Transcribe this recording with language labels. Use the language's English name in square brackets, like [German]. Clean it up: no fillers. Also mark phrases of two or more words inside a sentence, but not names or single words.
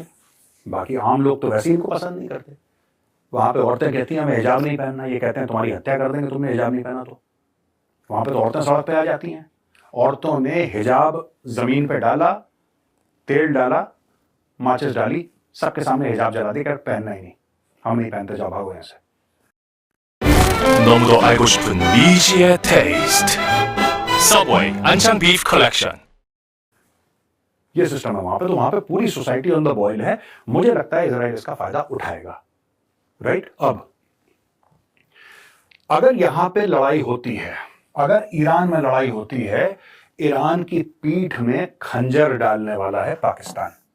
[Hindi] बाकी आम लोग तो वैसे ही इनको पसंद नहीं करते। वहां पे औरतें कहती हैं हमें हिजाब नहीं पहनना, ये कहते हैं तुम्हारी हत्या कर देंगे तुमने हिजाब नहीं पहना तो। वहां पे तो औरतें सड़क पे आ जाती हैं। औरतों ने हिजाब जमीन पे डाला, तेल डाला, माचिस डाली, सबके सामने हिजाब जला दी, कर पहनना ही नहीं, हम नहीं पहनते, जाओ भागो यहाँ से। [Korean] 너무도 알고 싶은 미지의 테이스트. 서브웨이 안창 [English] beef collection. [Hindi] ये सिस्टम है वहां पे। तो वहां पे पूरी सोसाइटी [English] on the boil [Hindi] है। मुझे लगता है इजराइल इसका फायदा उठाएगा, राइट। अब अगर यहां पे लड़ाई होती है, अगर ईरान में लड़ाई होती है, ईरान की पीठ में खंजर डालने वाला है पाकिस्तान।